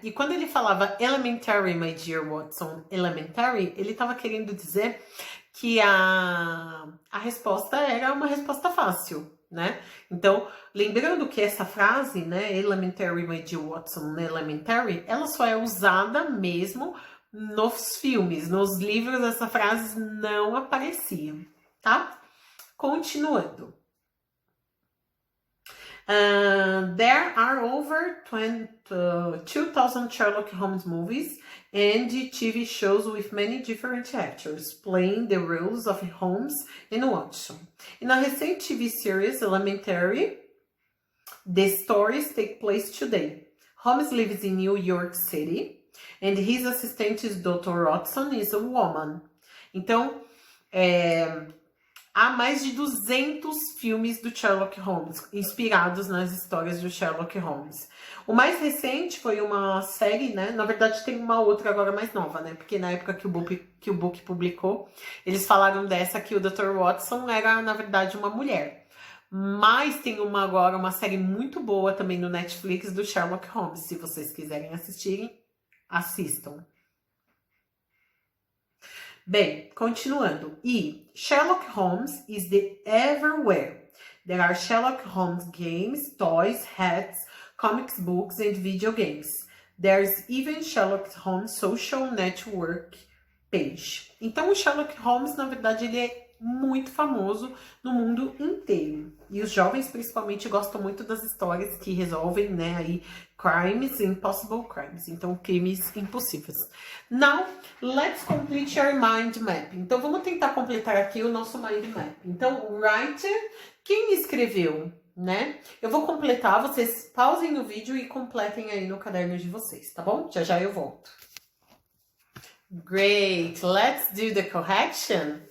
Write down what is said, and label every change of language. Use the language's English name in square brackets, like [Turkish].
[English] E quando ele falava elementary, my dear Watson, elementary, ele estava querendo dizer que a resposta era uma resposta fácil, né? Então, lembrando que essa frase, né, elementary, my dear Watson, elementary, ela só é usada mesmo nos filmes, nos livros essa frase não aparecia, tá? [Portuguese] Continuando. [English] There are over 2,000 Sherlock Holmes movies and TV shows with many different actors playing the roles of Holmes and Watson. In a recent TV series, Elementary, the stories take place today. Holmes lives in New York City and his assistant is Dr. Watson is a woman. [Portuguese] Então, há mais de 200 filmes do Sherlock Holmes, inspirados nas histórias do Sherlock Holmes. O mais recente foi uma série, né? Na verdade, tem uma outra agora mais nova, né? Porque na época que o book publicou, eles falaram dessa que o Dr. Watson era, na verdade, uma mulher. Mas tem agora uma série muito boa também no Netflix do Sherlock Holmes. Se vocês quiserem assistirem, assistam. Bem, continuando. E [English] Sherlock Holmes is the everywhere. There are Sherlock Holmes games, toys, hats, comics books, and video games. There's even Sherlock Holmes social network page. [Portuguese] Então, o Sherlock Holmes, na verdade, ele é muito famoso no mundo inteiro. E os jovens, principalmente, gostam muito das histórias que resolvem, né, aí, crimes, [English] impossible crimes. [Portuguese] Então, crimes impossíveis. [English] Now, let's complete your mind map. [Portuguese] Então, vamos tentar completar aqui o nosso mind map. Então, writer, quem escreveu, né? Eu vou completar, vocês pausem o vídeo e completem aí no caderno de vocês, tá bom? Já já eu volto. [English] Great, let's do the correction.